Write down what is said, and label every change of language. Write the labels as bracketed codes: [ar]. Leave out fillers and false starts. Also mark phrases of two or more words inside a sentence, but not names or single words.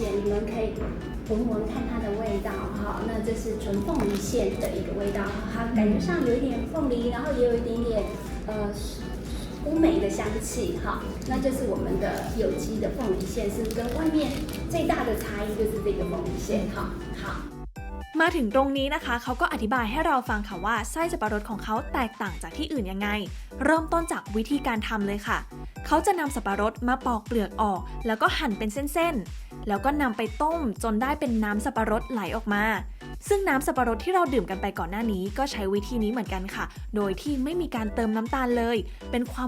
[zh] 你们可以闻闻看它的味道哈。那这是纯凤梨馅的一个味道，它感觉上有一点凤梨，然后也有一点点乌梅的香气哈。那这是我们的有机的凤梨馅，是跟外面最大的差异就是这个凤梨馅哈。好。 [th] มาถึงตรงนี้นะคะเขาก็อธิบายให้เราฟังค่ะว่าไส้สับปะรดของเขาแตกต่างจากที่อื่นยังไงเริ่มต้นจากวิธีการทำเลยค่ะเขาจะนำสับปะรดมาปอกเปลือกออกแล้วก็หั่นเป็นเส้นๆแล้วก็นำไปต้ มจนได้เป็นน้ำสับปะรดไหลออกมาซึ่งน้ำสับปะรดที่เราดื่มกันไปก่อนหน้านี้ก็ใช้วิธีนี้เหมือนกันค่ะโดยที่ไม่มีการเติมน้ำตาลเลยเป็นความ